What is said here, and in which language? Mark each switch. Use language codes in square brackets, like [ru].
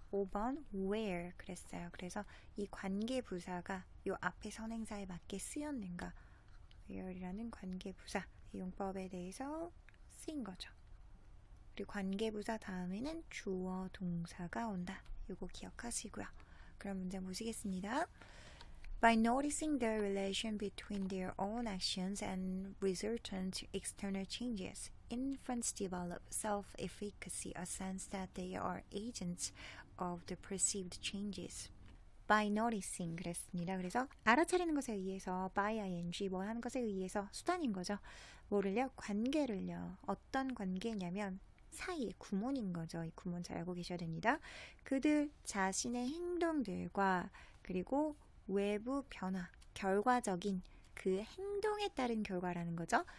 [ko] 5번 where 그랬어요. 그래서 이 관계 부사가 이 앞에 선행사에 맞게 쓰였는가 where이라는 관계 부사 용법에 대해서 쓰인 거죠. 그리고 관계 부사 다음에는 주어 동사가 온다. 이거 기억하시고요. 그럼 문장 보시겠습니다. [en] By noticing the relation between their own actions and resultant external changes infants develop self-efficacy, a sense that they are agents of the perceived changes. by noticing [ko] 그랬습니다. 그래서 알아차리는 것에 의해서 by ing 뭐 하는 것에 의해서 수단인 거죠. 뭐를요? 관계를요. 어떤 관계냐면 사이의 구문인 거죠. 이 구문 잘 알고 계셔야 됩니다. 그들 자신의 행동들과 그리고 외부 변화, 결과적인 그 행동에 따른 결과라는 거죠.